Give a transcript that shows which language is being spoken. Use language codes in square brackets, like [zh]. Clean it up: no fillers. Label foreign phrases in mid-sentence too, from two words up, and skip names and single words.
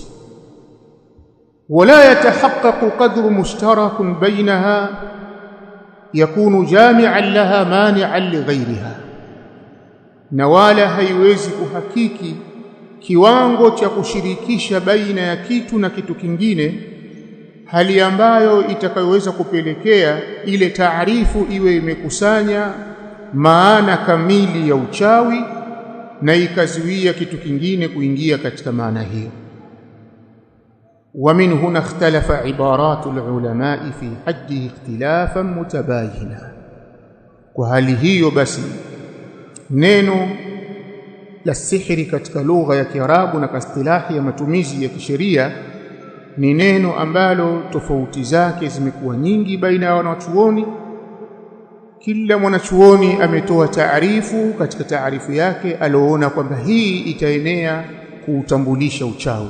[ar] ولا يتحقق قدر مشترك بينها يكون جامعا لها مانعا لغيرها, [sw] na wala haiwezi kuhakiki kiwango cha kushirikisha baina ya kitu na kitu kingine, hali ambayo itakayoweza kupelekea ile taarifu iwe imekusanya maana kamili ya uchawi na ikazuia kitu kingine kuingia katika maana hiyo. [ar] ومن هنا اختلف عبارات العلماء في حده اختلافا متباينا. [sw] وهل hiyo basi neno la sihiri katika lugha ya Kiarabu na kastilahi ya matumizi ya kisheria ni neno ambalo tofauti zake zimekuwa nyingi baina ya wanachuoni. Kila mwanachuoni ametoa taarifu katika taarifu yake alioona kwamba hii itaenea kuutambulisha uchawi.